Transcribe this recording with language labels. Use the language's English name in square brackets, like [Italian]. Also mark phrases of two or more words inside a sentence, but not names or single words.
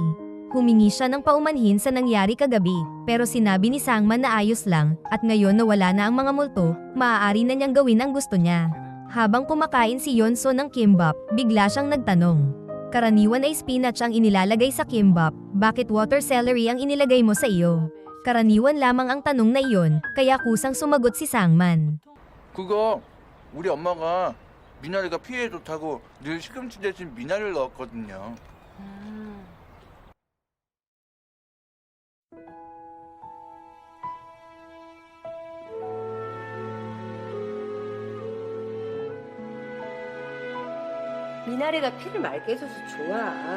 [Filipino] Humingi siya ng paumanhin sa nangyari kagabi, pero sinabi ni Sangman na ayos lang, at ngayon na wala na ang mga multo, maaari na niyang gawin ang gusto niya. Habang kumakain si Yunso ng kimbap, bigla siyang nagtanong. Karaniwan ay spinach ang inilalagay sa kimbap, bakit [English] water celery [Filipino] ang inilagay mo sa iyo? Karaniwan lamang ang tanong na iyon, kaya kusang sumagot si Sangman. [Korean] 그거 우리 엄마가 미나리가 피에 좋다고 늘 시금치 대신 미나리를 넣었거든요. 미나리가 피를 맑게 해줘서 좋아.